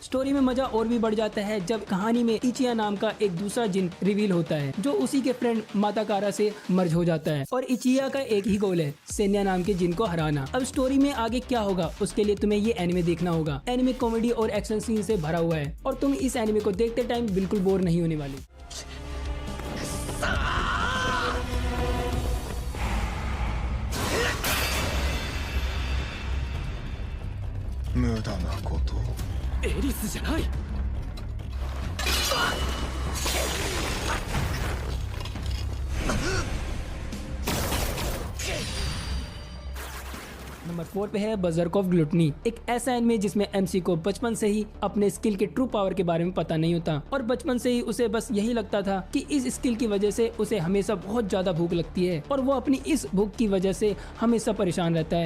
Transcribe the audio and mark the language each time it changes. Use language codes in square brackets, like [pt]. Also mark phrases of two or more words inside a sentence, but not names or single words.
[hi] स्टोरी में मजा और भी बढ़ जाता है जब कहानी में इचिया नाम का एक दूसरा जिन रिवील होता है जो उसी के फ्रेंड माताकारा से मर्ज हो जाता है और इचिया का एक ही गोल है, सेन्या नाम के जिन को हराना। अब स्टोरी में आगे क्या होगा उसके लिए तुम्हें ये एनिमे देखना होगा। एनिमे कॉमेडी और [en] action scene [hi] से भरा हुआ है और तुम इस एनिमे को देखते टाइम बिल्कुल बोर नहीं होने वाले। [ja] エリスじゃない [hi] नंबर 4 पे है बर्ज़र्क ऑफ ग्लूटनी, एक ऐसा एनिमे जिसमें एमसी को बचपन से ही अपने स्किल के [en] true power [hi] के बारे में पता नहीं होता और बचपन से ही उसे बस यही लगता था कि इस स्किल की वजह से उसे हमेशा बहुत ज्यादा भूख लगती है और वो अपनी इस भूख की वजह से हमेशा परेशान रहता है।